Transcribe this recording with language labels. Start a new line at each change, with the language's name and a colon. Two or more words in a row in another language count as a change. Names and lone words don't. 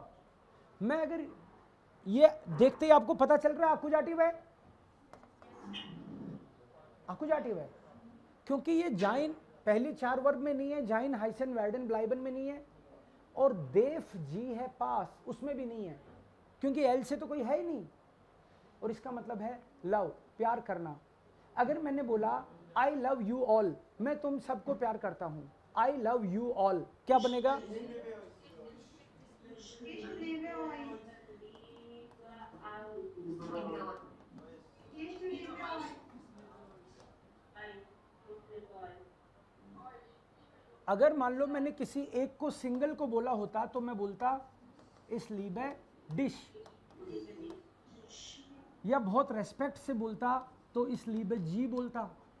Hindi: मैं अगर ये देखते ही आपको पता चल रहा है आकुजाटिव है, आकुजाटिव है, क्योंकि ये जाइन पहली 4 वर्ब में नहीं है,
German: sein heißen werden bleiben
Hindi: में नहीं है, और देफ जी है पास, उसमें भी नहीं है क्योंकि एल से तो कोई है ही नहीं, और इसका मतलब है लव, प्यार करना। अगर मैंने बोला
English: I love you all,
Hindi: मैं तुम सबको प्यार करता हूं,
English: I love you all,
Hindi: क्या बनेगा?
German: Ich liebe euch. Ich liebe euch.
Hindi: अगर मान लो मैंने किसी एक को सिंगल को बोला होता तो मैं बोलता
German: Ich liebe dich,
Hindi: या बहुत रेस्पेक्ट से बोलता तो
German: Ich liebe Sie
Hindi: बोलता।